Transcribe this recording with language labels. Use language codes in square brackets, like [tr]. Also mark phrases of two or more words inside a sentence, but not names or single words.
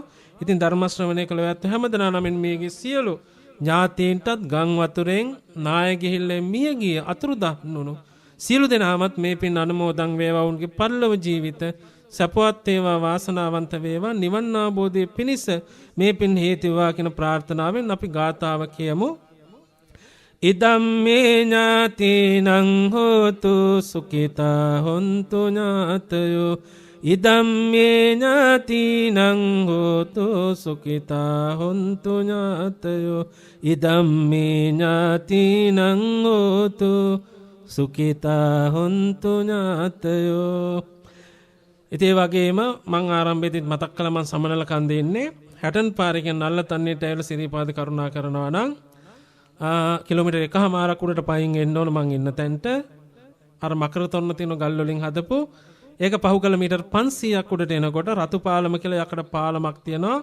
[si] ඉතින් ධර්ම ශ්‍රවණය කළ ඇත්ත හැමදෙනා නමින් මේගේ සියලු ඥාතීන්ටත් ගම් වතුරෙන් නාය ගිහිල්ලේ මිය ගිය අතුරුදහන් වුණු සියලු දෙනාමත් මේ පින් අනුමෝදන් වේවා. උන්ගේ පරලෝක ජීවිත සැපවත් වේවා, වාසනාවන්ත වේවා. නිවන් අවබෝධයේ පිණිස මේ පින් හේතු වේවා කියන ප්‍රාර්ථනාවෙන් අපි ගාථාව කියමු. [pi] ඉදම්මේ ඥාතිනං හෝතු සුඛිතා හොන්තු ඥාතයෝ. ඉදම්මේ ඥාතිනං හෝතු සුඛිතා හොන්තු ඥාතයෝ. ඉදම්මේ ඥාතිනං හෝතු සුඛිතා හොන්තු ඥාතයෝ. [si] ඉතින් වගේම මං ආරම්භයේදී මතක් කළා මං සමනල කන්දේ ඉන්නේ 60 පාරකින් නල්ල තන්නේට ඇවිල්ලා සිරිපාද කරුණා කරනවා නම් කිලෝමීටර් 1මාරක් උඩට පයින් එන්න ඕන මං ඉන්න තැනට. අර මකර තොන්න තියෙන ගල් වලින් හදපු ඒක පහු කළ මීටර් 500ක් උඩට එනකොට රතු පාලම කියලා යකඩ පාලමක් තියෙනවා.